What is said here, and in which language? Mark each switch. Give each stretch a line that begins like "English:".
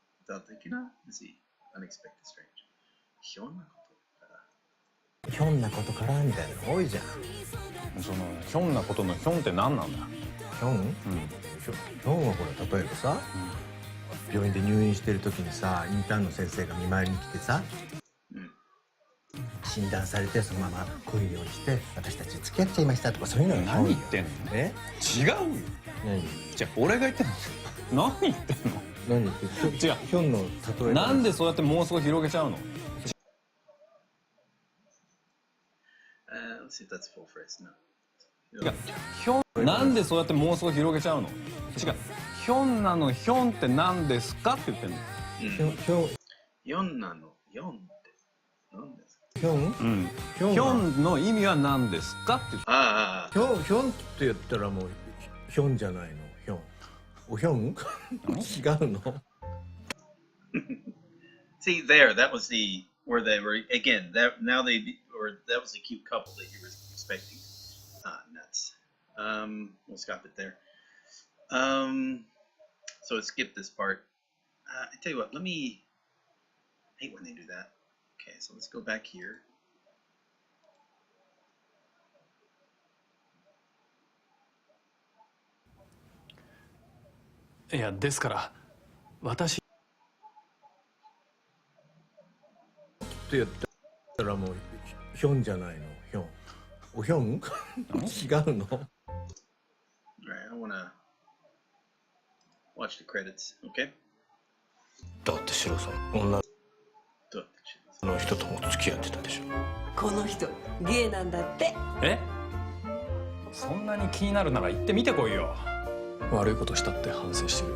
Japanese: だ的な
English: unexpected strange。
Japanese: ひょんなことから。ひょんなことからみたいなの多いじゃん。そのひょんなことのひょんって何なんだ。ひょん？ひょんはほら例えばさ、病院で入院してる時にさ、インターンの先生が見舞いに来てさ、診断されてそのまま恋に落ちて私たち付き合っちゃいましたとかそういうのが何言ってんの。え？違うよ。何？じゃあ俺が言ってんの。何言ってんの。何言ってんの。違う。ひょんの例え。なんでそうやって妄想広げちゃうの。
English: Let's see if that's full phrase. No.
Japanese: 違う。ひょん。なんでそうやって妄想広げちゃうの。違う。ひょんなのひょんって何ですかって言ってんの。ひょんなのひょんって何ですか。ひょん？うん。ひょんの意味は何ですかって言って。ああ。ひょんって言ったらもうひょんじゃないの。ひょん。おひょん？違うの。
English: See there, that was the where they were again. That now they or that was the cute couple that you were expecting. Nuts. We'll stop it there. So let's skip this part. I tell you what, let me. I hate when they do that. Okay, so let's go back here.
Japanese: いやですから私って言ったらもうひょんじゃないの。ひょん。おひょん？違うの。
English: All right, I wanna watch the credits. Okay.
Japanese: だってシロさん、女の人とも付き合ってたでしょ。この人ゲイなんだって。え？そんなに気になるなら行ってみてこいよ。悪いことしたって反省してる。